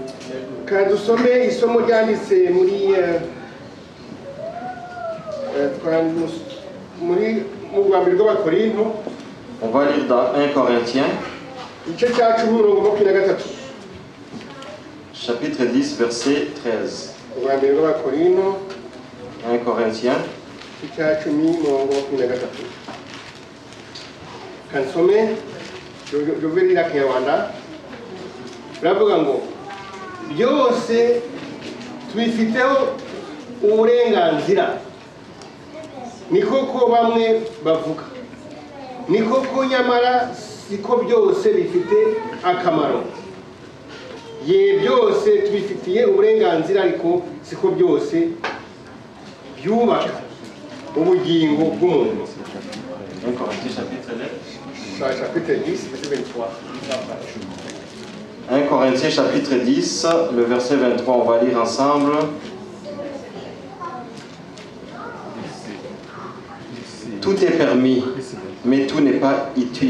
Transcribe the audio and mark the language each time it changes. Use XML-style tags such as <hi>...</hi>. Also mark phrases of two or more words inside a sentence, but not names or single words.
<fr>On va lire dans 1 Corinthiens, chapitre 10, verset 13. 1 Corinthiens.</fr> <rw>byose tubifiteho uburenganzira. Niko ko bamwe bavuga, niko ko nyamara siko byose bifite akamaro. Ye byose tubifitiye uburenganzira, ariko siko byose byubaka ubugingo bw'umuntu.</rw> <fr>1 Corinthiens chapitre 10 verset 23. 1 Corinthiens chapitre 10, le verset 23, on va lire ensemble. Tout est permis, mais tout n'est pas utile.</fr>